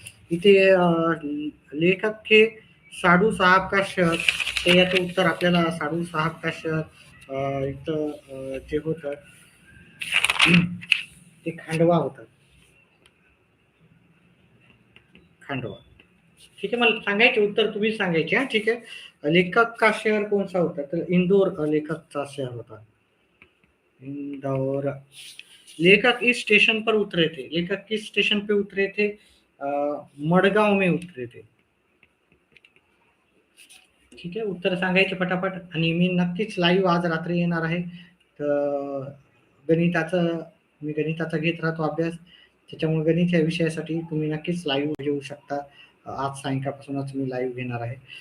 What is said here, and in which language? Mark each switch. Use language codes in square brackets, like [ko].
[mr] इथे लेखक हे [hi] साडू साहब का शहर, [mr] तर याचं उत्तर आपल्याला साडू साहब का शहर इथं जे होतं ते खांडवा होतं. खांडवा. ठीक आहे, मला सांगायचे उत्तर तुम्ही सांगायचे. हा, ठीक आहे. [hi] लेखक का शहर कोणसा होता? [mr] तर इंदौर लेखकचा शहर होता. इंदौर. [hi] लेखक इस स्टेशन पर उतरे थे. लेखक किस स्टेशन पे उतरे थे? मडगाव में उतरे थे. [mr] ठीक आहे, उत्तर सांगायचे फटाफट. आणि मी नक्कीच लाईव्ह आज रात्री येणार आहे. तर गणिताचं मी गणिताचा घेत राहतो अभ्यास. त्याच्यामुळे गणित या विषयासाठी तुम्ही नक्कीच लाईव्ह येऊ शकता. आज सायंकाळपासूनच मी लाईव्ह घेणार आहे.